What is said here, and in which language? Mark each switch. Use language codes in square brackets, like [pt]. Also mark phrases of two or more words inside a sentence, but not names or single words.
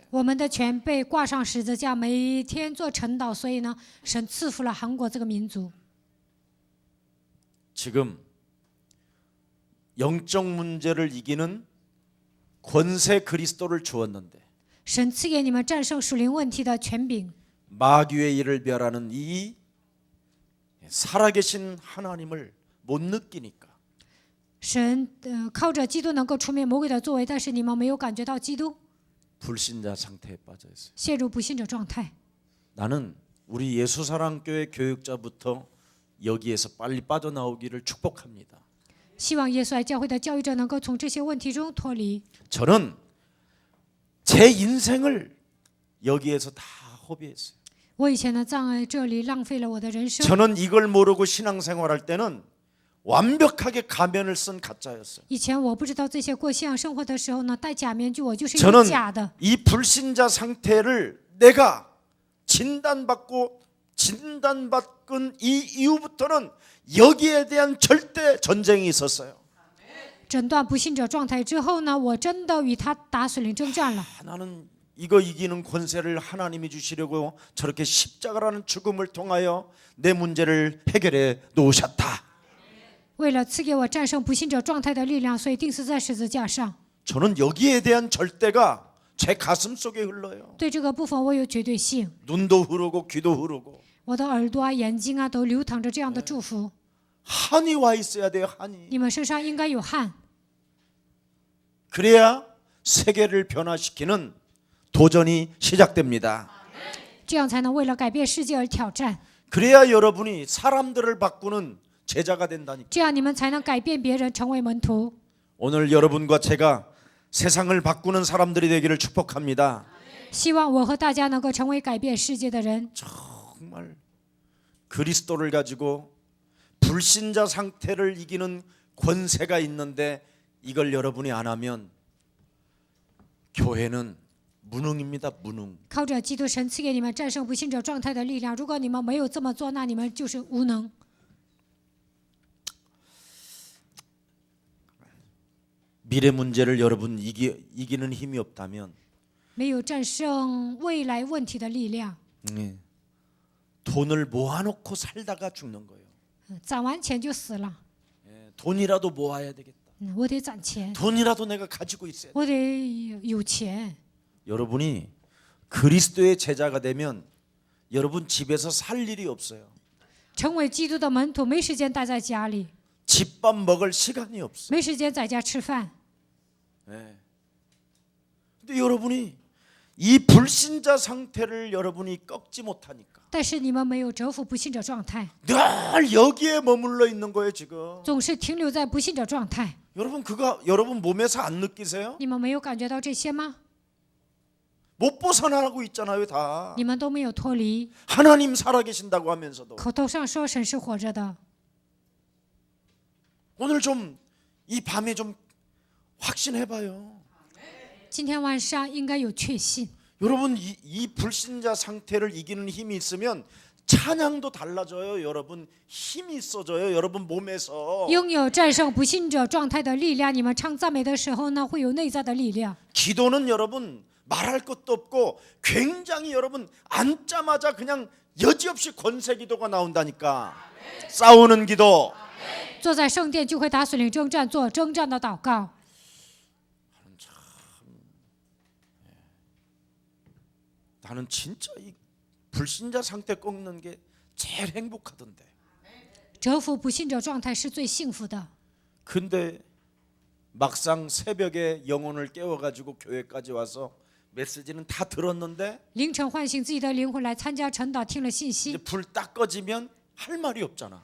[zh] 我们的前辈挂上十字架，每天做晨祷，所以呢，神赐福了韩国这个民族。 [ko] 지금 영적 문제를 이기는 권세 그리스도를 주었는데 [zh] 神赐给你们战胜属灵问题的权柄， [ko] 마귀의 일을 멸하는 이 살아계신 하나님을 못 느끼니까 [zh] 神靠着基督能够除灭魔鬼的作为，但是你们没有感觉到基督， [ko] 불신자 상태에 빠져 있어요. [zh] 陷入不信者状态。 [ko] 나는 우리 예수사랑교회 교육자부터 여기에서 빨리 빠져나오기를 축복합니다. [zh] 希望耶稣爱教会的教育者能够从这些问题中脱离。 [ko] 저는 제 인생을 여기에서 다 허비했어요. [zh] 我以前呢，在这里浪费了我的人生。 [ko] 저는 이걸 모르고 신앙생활할 때는 완벽하게 가면을 쓴 가짜였어요. [zh] 以前我不知道这些，过信仰生活的时候呢，戴假面具，我就是一 [ko] 저는 [zh] 个假的。 [ko] 이 불신자 상태를 내가 진단받은 이 이후부터는 여기에 대한 절대 전쟁이 있었어요. [zh] 诊断不信者状态之后呢，我真的与他打属灵征战了。 [ko] 나는 이거 이기는 권세를 하나님이 주시려고 저렇게 십자가라는 죽음을 통하여 내 문제를 해결해 놓으셨다. [zh] 为了赐给我战胜不信者状态的力量，所以钉死在十字架上。 [ko] 저는 여기에 대한 절대가 제 가슴 속에 흘러요. [zh] 对这个部分我有绝对性， [ko] 눈도 흐르고 귀도 흐르고 [zh] 我的耳朵啊、眼睛啊都流淌着这样的祝福。 [ko] 한이 와 있어야 돼요. 한이. [zh] 你们身上应该有汗， [ko] 그래야 세계를 변화시키는 도전이 시작됩니다. [zh] 这样才能为了改变世界而挑战， [ko] 그래야 여러분이 사람들을 바꾸는 제자가 된다니까. [zh] 这样你们才能改变别人，成为门徒。 [ko] 오늘 여러분과 제가 세상을 바꾸는 사람들이 되기를 축복합니다. [zh] 希望我和大家能够成为改变世界的人。 [ko] 정말 그리스도를 가지고 불신자 상태를 이기는 권세가 있는데 이걸 여러분이 안 하면 교회는 무능입니다. 무능. [zh] 靠着基督神赐给你们战胜不信者状态的力量，如果你们没有这么做，那你们就是无能。 [ko] 미래 문제를 여러분 이기는 힘이 없다면 [zh] 没有战胜未来问题的力量， [ko] 돈을 모아놓고 살다가 죽는 거예요. [zh] 攒完钱就死了。 [ko] 돈이라도 모아야 되겠다. [zh] 我得攒钱， [ko] 돈이라도 내가 가지고 있어야 돼. [zh] 我得有钱。 [ko] 여러분이 그리스도의 제자가 되면 여러분 집에서 살 일이 없어요. [zh] 成为基督的门徒，没时间待在家里， [ko] 집밥 먹을 시간이 없어요. [zh] 没时间在家吃饭。 [ko] 근데 여러분이 이 불신자 상태를 여러분이 꺾지 못하니까 [zh] 但是你们没有折服不信者状态， [ko] 늘 여기에 머물러 있는 거예요 지금. [zh] 总是停留在不信者状态。 [ko] 여러분 그거 여러분 몸에서 안 느끼세요? [zh] 你们没有感觉到这些吗？ [ko] 못 벗어나고 있잖아요 다. [zh] 你们都没有脱离， [ko] 하나님 살아계신다고 하면서도. [zh] 口头上说神是活着的。 [ko] 오늘 좀 이 밤에 좀 확신해봐요. [zh] 今天晚上应该有确信。 [ko] 여러분 이 불신자 상태를 이기는 힘이 있으면 찬양도 달라져요. 여러분 힘이 있어져요. 여러분 몸에서 [zh] 拥有战胜不信者状态的力量，你们唱赞美的时候呢，会有内在的力量。 [ko] 기도는 여러분 말할 것도 없고 굉장히 여러분 앉자마자 그냥 여지없이 권세 기도가 나온다니까. 싸우는 기도. [zh] 坐在圣殿就会打属灵征战，做征战的祷告。 [ko] 나는 진짜 이 불신자 상태 꺾는 게 제일 행복하던데. [zh] 折服不信者状态是最幸福的。 [ko] 근데 막상 새벽에 영혼을 깨워가지고 교회까지 와서 메시지는 다 들었는데 [zh] 凌晨唤醒自己的灵魂来参加晨祷，听了信 [ko] 이제 [zh] 息， [ko] 불 딱 꺼지면 할 말이 없잖아.